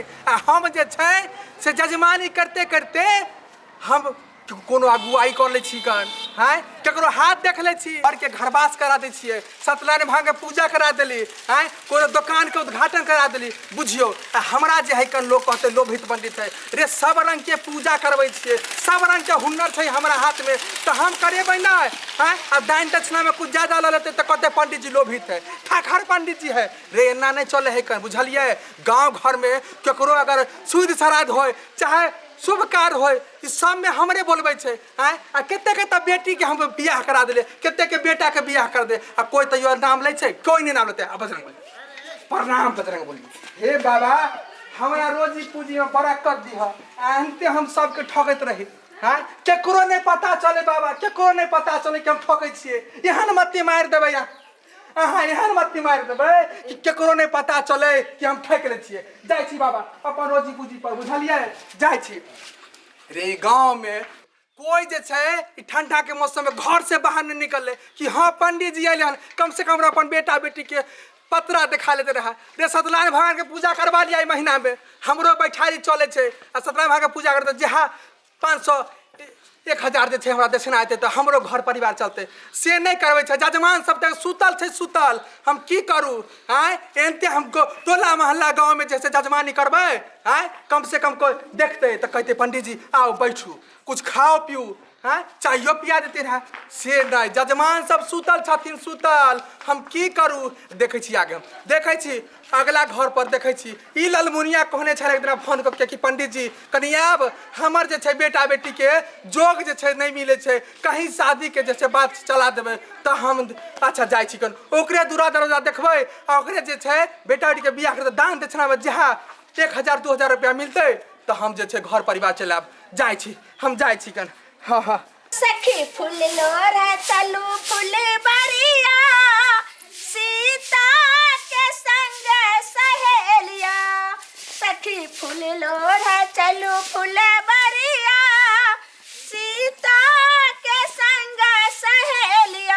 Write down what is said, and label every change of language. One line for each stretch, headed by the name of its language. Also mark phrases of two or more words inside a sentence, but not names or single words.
Maithili: आ हम जे छै से जजमानी करते करते हम कोनो अगुवाई कर ले छी कन हैं केकरो हाथ देख ले छी और के घरवास करा दे छिए। सत्यनारायण भगवान के पूजा करा देली हैं कोनो दुकान के उद्घाटन करा देली। बुझियो हमरा जे है कन लोग कहते लोभित पंडित है रे सब रंग के पूजा करबै छिए सब रंग के हुनर छै हमरा हाथ में तो हम करेबै ना हैं। अब दान दक्षिणा में कुछ ज्यादा ले लेते तो कहते पंडित जी लोभित है ठाकुर पंडित जी है रे एना नहीं चले है कन बुझलिए। गांव घर में केकरो अगर शुद्ध श्राद्ध हो चाहे शुभ कार्य हो इस सब में हमरे बोलबे छे हैं। आ केते केते बेटी के हम बियाह करा देले केते के बेटा के बियाह कर दे आ कोई तो नाम ले छे कोई नहीं नाम लेते। बजरंग बली प्रणाम बजरंग बली। हे बाबा हमरा रोजी पूजी में बरकत दीह। अंते हम सबके ठगत रही हैं केकरो नहीं पता चले बाबा केकरो नहीं पता चले कि हम ठकै छिए। एहन मत्ती मार देबै अहाँ एहन मत्ती मार देबै कि केकरो नहीं पता चले कि हम ठक ले छिए। जाय छी बाबा अपन रोजी पूजी पर बुझलिए जाय छी। रे गांव में कोई जे छे ठंडा के मौसम में घर से बाहर नहीं निकले कि हाँ पंडित जी आइले हन कम से कम अपन बेटा बेटी के पतरा दिखा लेते रहा। रे सत्यनारायण भगवान के पूजा करवा लिया महीना में हमरो बैठारी चले छे। आ सत्यनारायण भगवान के पूजा करते जहाँ 500 1000 जे छे हमरा दक्षिणा आते तो हमरो घर परिवार चलते से नहीं करवे छे। जजमान सब तक सुतल छे सुतल हम की करू हैं। एनते हम टोला मोहल्ला गांव में जैसे जजमानी करबे हैं कम से कम कोई देखते तो कहते पंडित जी आओ बैठू कुछ खाओ पियो हैं चाहिए पिया देते रहा से नहीं। जजमान सब सुतल छथिन सुतल हम की करू। देखे छी आगे हम देखे छी अगला घर पर देखे छी ई ललमुनिया कहने छे एक दिन फोन करके कि पंडित जी कनी आब हमर जे छे बेटा बेटी के जोग जे छे नहीं मिले छे कहीं शादी के जैसे बात चला देबे तो हम अच्छा जाय छी कन ओकरे दूरा दरवाजा देखबे आ ओकरे जे छे बेटा बेटी के बियाह करते दान दक्षिणा में जहाँ 1000 2000 रुपया मिलते तो हम जे छे घर परिवार चलाब जाय छी हम जाय छी कन। हाँ हाँ सखी फूल लोरा चलू फूल बरिया सीता के संग सहेलिया। सखी फूल लोरा चलू फूल बरिया सीता के संग सहेलिया।